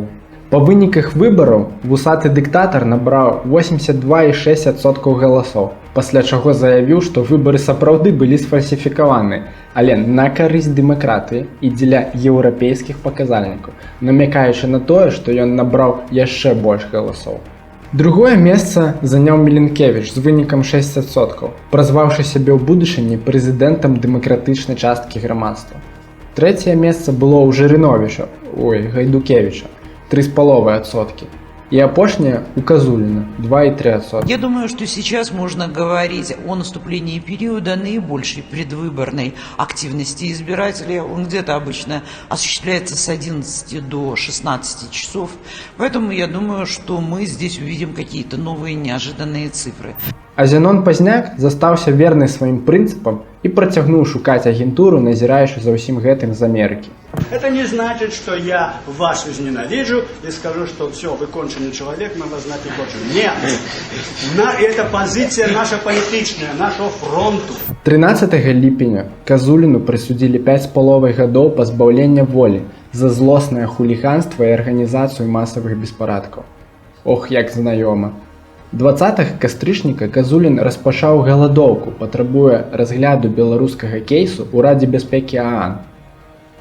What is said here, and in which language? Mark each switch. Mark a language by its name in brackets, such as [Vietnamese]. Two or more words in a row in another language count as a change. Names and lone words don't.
[Belarusian] Па выніках выбараў вусаты дыктатар набраў 82,6% галасоў, пасля чаго заявіў, што выбары сапраўды былі сфальсіфікаваныя, але на карысць дэмакратыі і дзеля еўрапейскіх паказальнікаў, намякаючы на тое, што ён набраў яшчэ больш галасоў. Другое месца заняў Мілінкевіч з вынікам 6%, празваўшы сябе ў будучыні прэзідэнтам дэмакратычнай часткі грамадства. Трэцяе месца было ў Жырыновіча, Гайдукевіча, 3,5%. И опошнее у Казулина 2,3%. [Russian] Я думаю, что сейчас можно говорить о наступлении периода наибольшей предвыборной активности избирателей. Он где-то обычно осуществляется с 11 до 16 часов. Поэтому я думаю, что мы здесь увидим какие-то новые неожиданные цифры. [Belarusian] А Зенон Пазняк застаўся верны сваім прынцыпам і працягнуў шукаць агентуру, назіраючы за ўсім гэтым з Амерыкі. [Russian] Это не значит, что я вас возненавижу и скажу, что все, вы конченый человек, мы вас знать не хотим. Нет! Это позиция наша политичная, нашего фронту. [Belarusian] 13 ліпеня Казуліну прысудзілі 5,5 гадоў пазбаўлення волі за злоснае хуліганства і арганізацыю масавых беспарадкаў. Ох, як знаёма. 20 кастрычніка Казулін распачаў галадоўку, патрабуе разгляду беларускага кейсу ў Радзе бяспекі ААН.